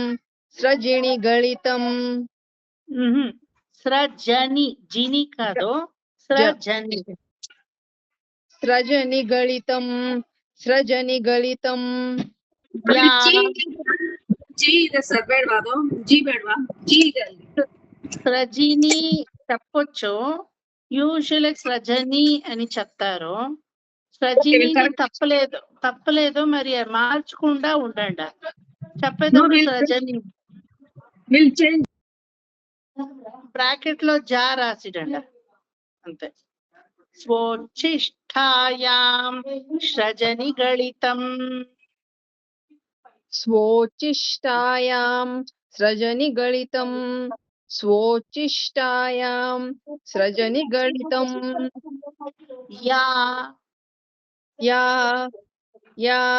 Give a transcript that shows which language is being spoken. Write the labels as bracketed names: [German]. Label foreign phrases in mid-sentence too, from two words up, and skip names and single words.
[Sanskrit] ಸ್ರಜನಿ ಜಿನಿ ಕಾದು ಸ್ರಜನಿ ಸ್ರಜನಿಗಳಿತಂ [Kannada] ಜಿ ಇದೆ ಸರ್, ಬೇಡವಾ ಅದು? ಜಿ ಬೇಡವಾ? ಜಿ ಇದೆ ಅಲ್ಲಿ. [Telugu] స్రజిని చెప్పొచ్చు, యూజువల్ స్రజని అని చెప్తారు. స్రజిని తప్పలేదు మరి మార్చకుండా ఉండండి. చెప్పేటప్పుడు స్రజని బ్రాకెట్ లో జా రాసిడండి అంతే. [Sanskrit] స్వోచ్ఛిష్టాయాం స్రజనిగళితం ಸ್ವೋಚ್ಚಿಷ್ಟಾಯಾಂ ಸ್ರಜನಿಗಳಿತಂ ಯಾ